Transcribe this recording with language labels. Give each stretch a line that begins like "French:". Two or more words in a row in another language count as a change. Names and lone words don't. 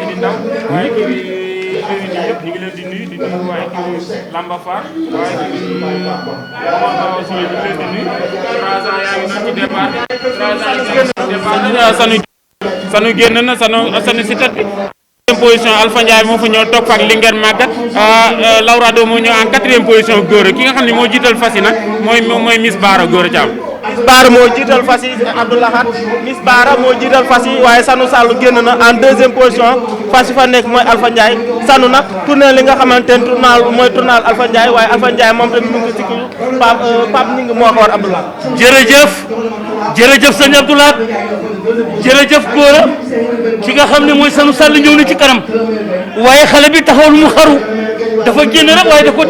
Wolof: Sidi Ndaw waaye kii réuni yëpp ñu ngi leen di nuyu waaye kii Lamba Fall waaye kii Omar Ba aussi ñu ngi leen di nuyu 3 ans yaa ngi doon ci départ 3 ans yaa ngi doon ci départ sanu génn na sanu si tat bi position Alpha Ndiaye moo fa ñëw topp ak Linguère Maguette Laurado moo ñëw
French: en 4e position
Wolof: góor ki nga xam ne moo jiital fas yi nag mooy Miss Baara góor Thiam. Miss Baara moo jiital fas yi Abdoulahat Miss Baara moo jiital fas yi waaye Sanu Sall génn na
French: en 2e position
Wolof: fas yi fa nekk mooy Alpha Ndiaye Sanu nag tourné li nga xamante ne tournal Alpha Ndiaye waaye Alpha Ndiaye moom tamit mu ngi ci Pape Ning moo ko war Abdoulaye. jërëjëf jërëjëf sëñ Abdoulaye jërëjëf Gora ki nga xam ne mooy Sanu Sall ñëw na ci kanam waaye xale bi taxawul mu xaru dafa génn rek waaye da ko